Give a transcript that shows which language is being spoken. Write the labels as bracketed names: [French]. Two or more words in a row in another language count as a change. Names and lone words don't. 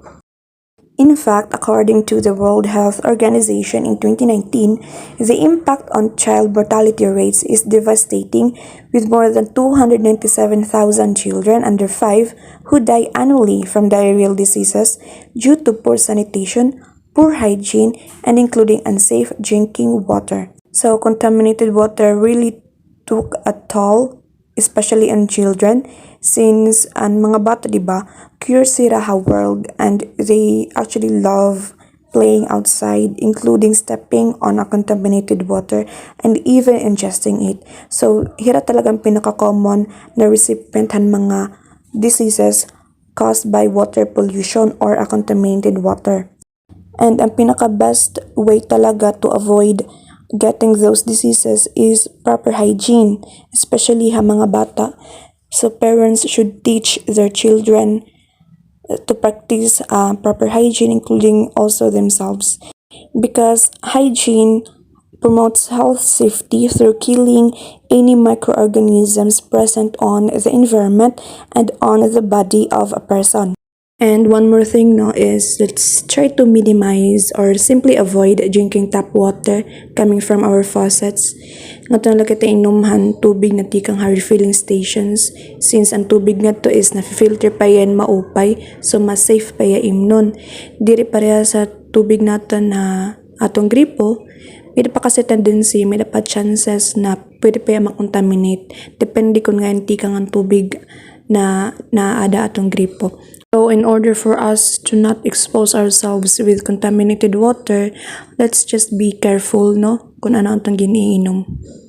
[English] In fact, according to the World Health Organization in 2019, the impact on child mortality rates is devastating, with more than 297,000 children under 5 who die annually from diarrheal diseases due to poor sanitation, poor hygiene, and including unsafe drinking water. So, contaminated water really took a toll, especially on children, since [Waray] ang mga bata, diba, curious sila [English] ha world and they actually love playing outside, including stepping on a contaminated water and even ingesting it. So, [Waray] hira talagang pinaka-common na recipient han mga diseases [English] caused by water pollution or a contaminated water. And [Waray] ang pinaka-best way talaga [English] to avoid getting those diseases is proper hygiene, especially [Waray] ha mga bata. [English] So parents should teach their children to practice proper hygiene, including also themselves, because hygiene promotes health safety through killing any microorganisms present on the environment and on the body of a person. And one more thing no is let's try to minimize or simply avoid drinking tap water coming from our faucets. [Waray] Nga lang kita inumhan tubig na tikang refilling stations since ang tubig nga to is na-filter pa yan maupay so mas safe pa ya imnon. Diri pareha sa tubig nato na atong gripo, may pa kasi tendency, may pa chances na pwede pa yan makontaminate. Depende kung nga tikang ang tubig na naada atong gripo. [English] So in order for us to not expose ourselves with contaminated water, let's just be careful no [Waray] kung ano ang giniinom.